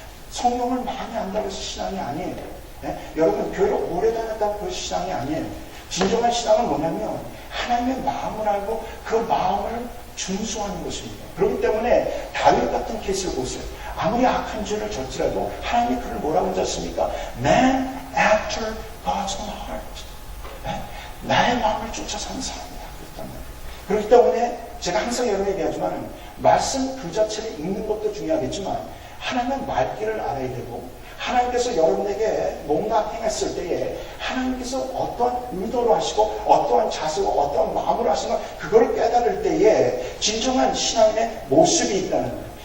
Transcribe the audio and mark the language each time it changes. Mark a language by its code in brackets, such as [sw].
[ko] 성경을 많이 안다고 해서 신앙이 아니에요. 예? 여러분 교회를 오래 다녔다고 그것이 신앙이 아니에요. 진정한 신앙은 뭐냐면 하나님의 마음을 알고 그 마음을 준수하는 것입니다. 그렇기 때문에 다윗 같은 케이스를 보세요. 아무리 악한 죄를 졌더라도 하나님이 그를 뭐라고 하셨습니까? [en] Man after God's own heart. [ko] 네? 나의 마음을 쫓아 사는 사람이다. 그렇기 때문에 제가 항상 여러분 얘기하지만 말씀 그 자체를 읽는 것도 중요하겠지만 하나님의 말귀를 알아야 되고 하나님께서 여러분에게 뭔가 행했을 때에 하나님께서 어떠한 의도로 하시고 어떠한 자세로 어떠한 마음으로 하시는 그걸 깨달을 때에 진정한 신앙의 모습이 있다는 거예요.